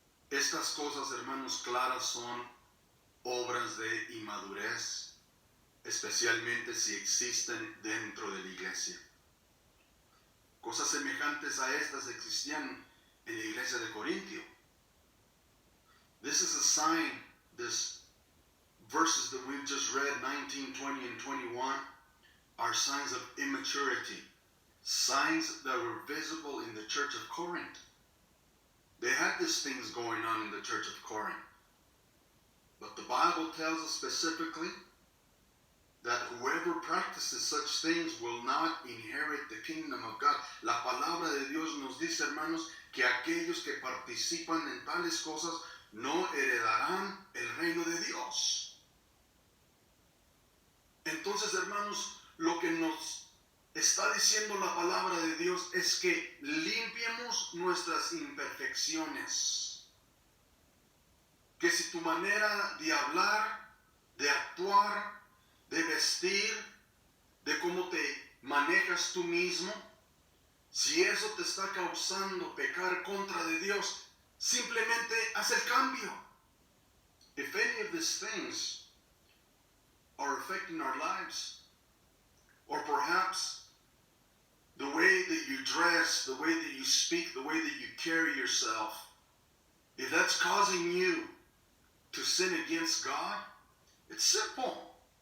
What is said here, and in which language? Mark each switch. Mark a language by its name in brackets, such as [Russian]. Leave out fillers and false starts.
[Spanish] Estas cosas, hermanos, claras son obras de inmadurez, especialmente si existen dentro de la iglesia. Cosas semejantes a estas existían en la iglesia de Corintio. [English] This is a sign, this verses that we've just read, 19, 20, and 21, are signs of immaturity, signs that were visible in the church of Corinth. They had these things going on in the church of Corinth. But the Bible tells us specifically that whoever practices such things will not inherit the kingdom of God. [Spanish] La palabra de Dios nos dice, hermanos, que aquellos que participan en tales cosas no heredarán el reino de Dios. Entonces, hermanos, lo que nos está diciendo la palabra de Dios es que limpiemos nuestras imperfecciones. Que si tu manera de hablar, de actuar, de vestir, de cómo te manejas tú mismo, si eso te está causando pecar contra de Dios, simplemente haz el cambio. [English] If any of these things are affecting our lives, or perhaps the way that you dress, the way that you speak, the way that you carry yourself, if that's causing you to sin against God, it's simple.